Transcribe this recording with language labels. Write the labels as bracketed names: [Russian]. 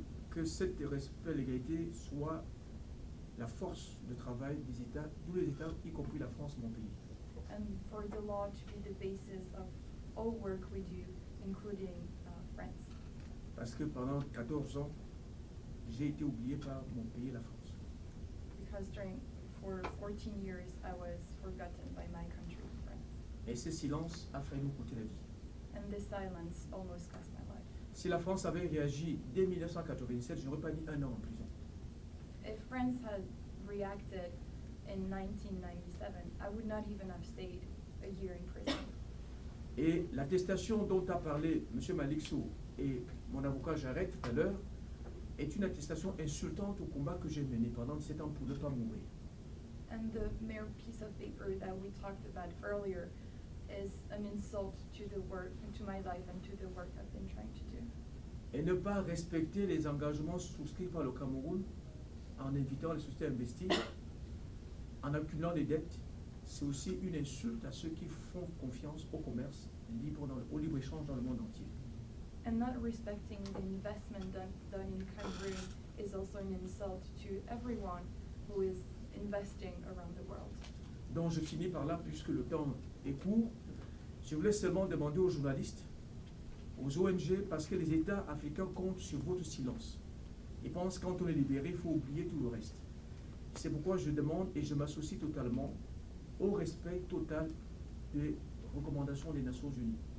[French] Que cet respect de l'égalité soit la force de travail des États, tous les États, y compris la France, mon pays. [English] And for the law to be the basis of all work we do, including France. [French] Parce que pendant 14 ans, j'ai été oublié par mon pays, la France. [English] Because for 14 years, I was forgotten by my country. [French] Et ce silence a failli nous coûter la vie. [English] And this silence almost cost my life. [French] Si la France avait réagi dès 1987, je n'aurais pas mis 1 an en prison. [English] If France had reacted in 1997, I would not even have stayed a year in prison. [French] Et l'attestation dont a parlé M. Malixou et mon avocat Jarret tout à l'heure est une attestation insultante au combat que j'ai mené pendant 17 ans pour ne pas mourir. [English] And the mere piece of paper that we talked about earlier is an insult to the work, to my life and to the work I've been trying to do. [French] Et ne pas respecter les engagements souscrits par le Cameroun en invitant les sociétés à investir, en accumulant des dettes, c'est aussi une insulte à ceux qui font confiance au commerce libre, au libre-échange dans le monde entier. [English] And not respecting the investment done in Cameroon is also an insult to everyone who is investing around the world. [French] Donc je finis par là, puisque le temps est court. Je voulais seulement demander aux journalistes, aux ONG, parce que les États africains comptent sur votre silence. Ils pensent que quand on est libéré, il faut oublier tout le reste. C'est pourquoi je demande et je m'associe totalement au respect total des recommandations des Nations Unies.